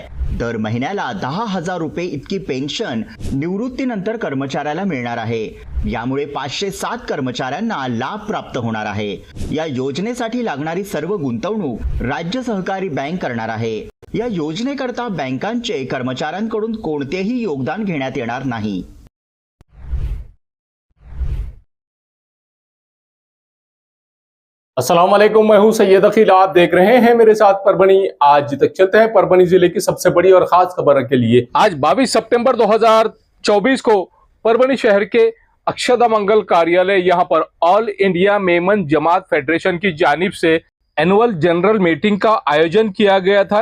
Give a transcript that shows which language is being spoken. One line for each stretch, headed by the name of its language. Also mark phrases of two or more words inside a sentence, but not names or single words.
Marathi: दर महिन्याला 10,000 रुपये इतकी पेन्शन निवृत्तीनंतर कर्मचाऱ्याला मिळणार आहे। यामुळे 507 कर्मचाऱ्यांना लाभ प्राप्त होणार आहे। या योजनेसाठी लागणारी सर्व गुंतवणूक राज्य सहकारी बँक करणार आहे। या योजनेकरता बँकांचे कर्मचाऱ्यांकडून कोणतेही योगदान घेण्यात येणार नाही।
Arabic: السلام عليكم,
Hindi: मैं हूं सैयद अखिल। आप देख रहे हैं मेरे साथ परभनी। आज तक चलते हैं परभनी जिले की सबसे बड़ी और खास खबर के लिए। आज 22 सितंबर 2024 को परभनी शहर के अक्षदा मंगल कार्यालय यहां पर ऑल इंडिया मेमन जमात फेडरेशन की जानिब से
English: annual general meeting
Hindi: का आयोजन किया गया था।